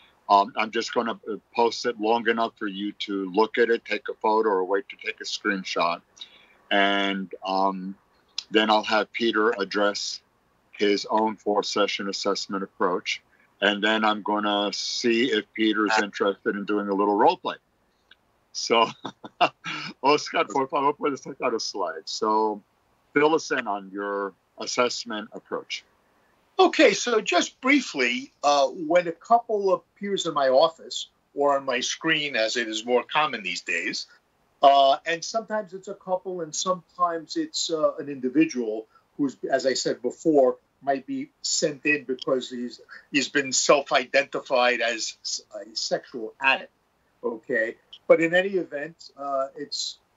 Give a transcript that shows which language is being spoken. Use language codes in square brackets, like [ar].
[en] I'm just going to post it long enough for you to look at it, take a photo, or wait to take a screenshot. And then I'll have Peter address his own 4-session assessment approach. And then I'm going to see if Peter's interested in doing a little role play. [es] So, Oscar, por favor, puedes sacar a slide. [en] So, fill us in on your assessment approach. Okay, so just briefly, when a couple appears in my office or on my screen, as it is more common these days, and sometimes it's a couple and sometimes it's an individual who's, as I said before, might be sent in because he's been self-identified as a sexual addict, okay? But in any event, it's